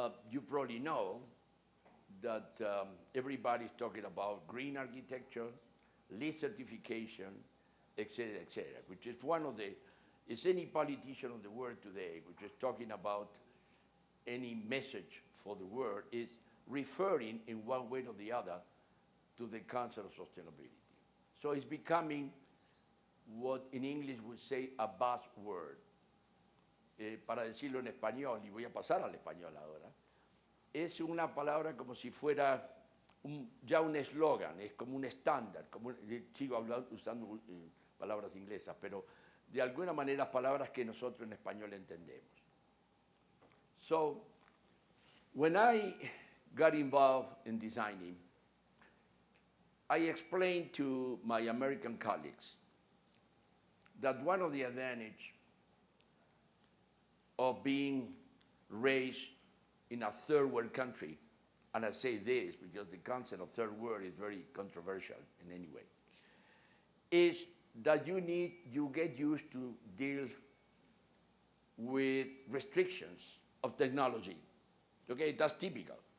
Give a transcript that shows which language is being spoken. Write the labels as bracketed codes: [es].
[en] You probably know that everybody's talking about green architecture, LEED certification, etc., which is one of the, is any politician of the world today, which is talking about any message for the world, is referring in one way or the other to the concept of sustainability. So it's becoming what in English would say a buzzword. [es] Para decirlo en español, y voy a pasar al español ahora, es una palabra como si fuera ya un eslogan, es como un estándar, sigo usando palabras inglesas, pero de alguna manera palabras que nosotros en español entendemos. [en] So, when I got involved in designing, I explained to my American colleagues that one of the advantages of being raised in a third world country, and I say this because the concept of third world is very controversial in any way, is that you get used to deal with restrictions of technology Okay, that's typical.